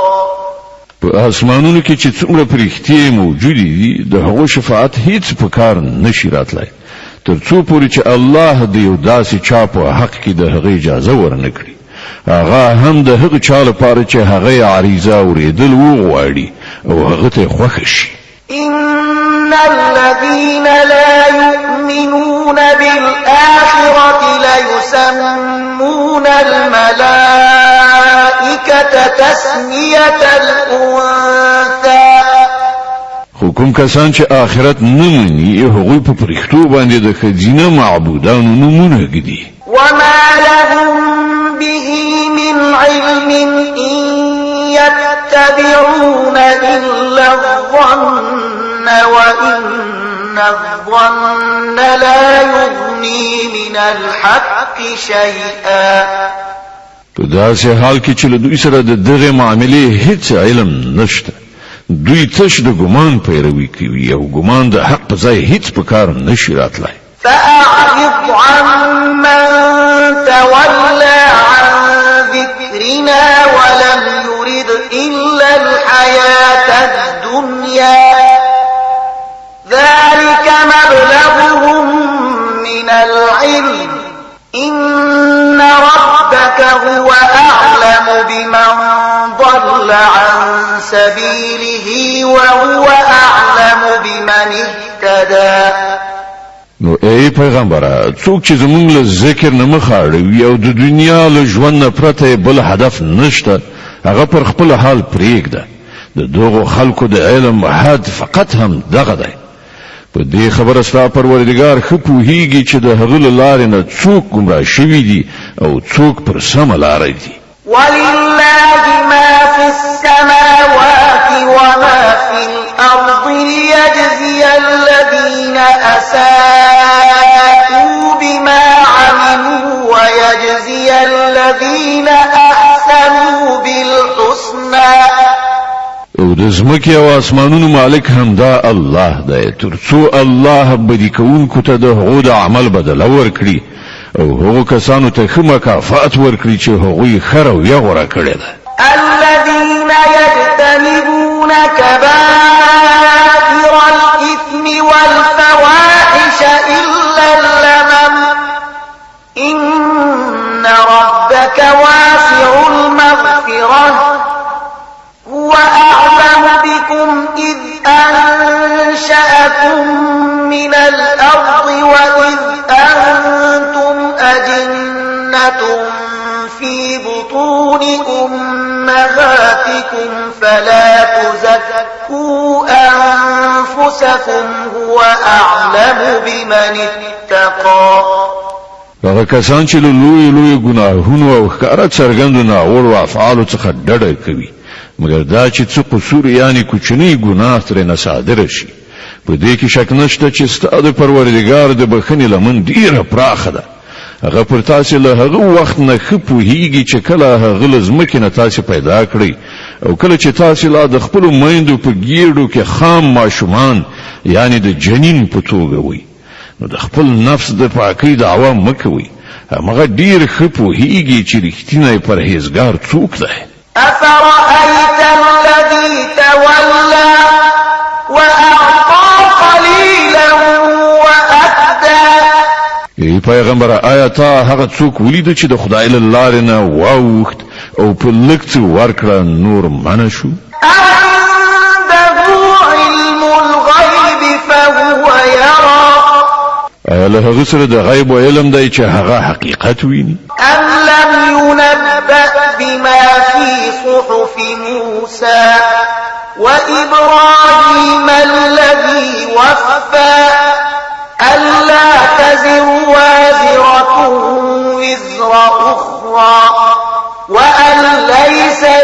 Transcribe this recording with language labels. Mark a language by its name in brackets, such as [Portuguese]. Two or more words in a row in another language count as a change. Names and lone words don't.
[Pashto] په اسمانونو کې چې څومره پرختي موجودي دي د هغو شفاعت هیڅ په کار نشي راتلای تر څو پورې چې الله د یو داسې چا په حق کې د هغه اجازه ورنکړي، هغه هم د هغه چا لپاره چې هغه عریضه اوریدل وغواړي او هغه ته خوښ شي. [Arabic] إن الذين لا يؤمنون بالآخرة ليسمون الملائكة تسمية الأنثى. [Pashto] خو کوم کسان چې آخرت نه مني هغوی په پرښتو باندې د ښځینه معبودانو نومونه ږدي. [Arabic] وما لهم به من علم إن يتبعون إلا الظن وإن الظن لا يغني من الحق شيئا. [Pashto] په داسې حال کې چې له دوی سره د دغه معاملې هیڅ علم نشته، دوی تش د ګمان پیروي کوي او ګمان د حق په ځای هیڅ په کار نشي راتلای. [Arabic] فأعرض عمن تولى عن ذكرنا ولم يرد إلا الحياة الدنيا ذلك مبلغهم من العلم إن ربك هو أعلم بمن ضل عن سبيله وهو أعلم بمن اهتدى. [Pashto] نو ای پیغمبره څوک چې زمونږ له ذکر نه مخ اړوي او د دنیا له ژوند نه پرته بل هدف نشته هغه پر خپل حال پرېږده. د دغو خلکو د علم حد فقط هم دغه دی. په دې خبره ستا پروردګار ښه پوهیږي چې د هغه له لارې نه څوک ګمراه شوي دي او څوک پر سمه لاره دي. [Arabic] ولله ما في السماوات وما في الأرض ليجزي الذين أساءوا بما عملوا ويجزي الذين أحسنوا بالحسنى. [Pashto] او د ځمکې او اسمانونو مالک هم دا الله دی تر څو الله بدی کوونکو ته د هغو د عمل بدله ورکړي او هغو کسانو ته ښه مکافات ورکړي چې هغوی ښه رویه غوره کړې ده. [Arabic] الذين يجتنبون كبائر الإثم والفواحش إلا اللمم إن ربك واسع المغفرة هو أعلم بكم إذ أنشأكم من الأرض وإذ أنتم أجنة في بطون أمهاتكم فلا تزكوا أنفسكم هو أعلم بمن اتقى. [Pashto] هغه کسان چې له لوی ګناهونو او ښکاره څرګندو ناوړو افعالو څخه ډډه کوي مګر دا چې څه قصور یعنی کوچنی ګناه ترې صادره شي په دې کې شک نشته چې ستا د پروردګار د بخښنې لمن ډیره پراخه ده. هغه پر تاسې له هغه وخت نه ښه پوهیږي چې کله هغه له ځمکې نه تاسې پیدا کړئ او کله چې تاسې لا د خپلو میندو په ګیډو کې خام ماشومان یعنی د جنین په توګه وئ نو د خپل نفس د پاکۍ دعوه مه کوئ. همغه ډیر ښه پوهیږي چې رښتینی پرهیزګار څوک دی. [Arabic] أفرأيت الذي تولى وأعطى قليلا وأكدى. [Pashto] ای پیغمبر آیا تا هغه څوک ولید چې د خدای له لارې نه واوښت او په لږ څه ورکړه نور منع شو؟ [Arabic] عنده علم الغيب فهو يرى. [Pashto] آیا له هغه سره د غیب علم دی چې هغه حقیقت ویني؟ [Arabic] أم لم ينبأ بما في صحف موسى وإبراهيم الذي وفى ألا تزر وازرة وزر أخرى أخرى وأن ليس